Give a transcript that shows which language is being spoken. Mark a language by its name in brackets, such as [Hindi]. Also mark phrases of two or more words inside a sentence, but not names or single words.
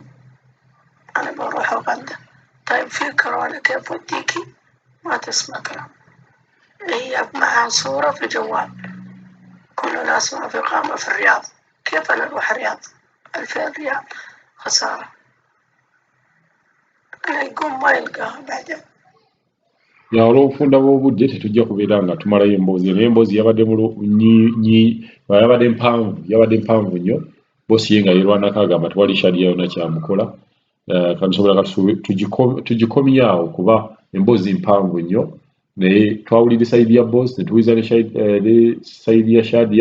[Arabic] أنا بروح أغنى. طيب في كورونا كيف وديكي؟ ما تسمع كلام. هي معها صورة في جوال، كل ناس ما في إقامة في الرياض. كيف أنا أروح الرياض؟ 2000 ريال خسارة. أنا يقوم ما يلقاها بعدين. [Ganda] Ya olw'obufunda bw'obudde tetujja kubeera nga tumalayo emboozi. Naye emboozi yabadde yabadde mpanvu nnyo. Boosi ye nga yeerwanako agamba tewali Shadia yonna kyamukola. Kansobola tugikomye awo kuba emboozi mpanvu nnyo, naye twawulira sayidi ya boosi ne tuwuliza ne sayidi ya Shadia.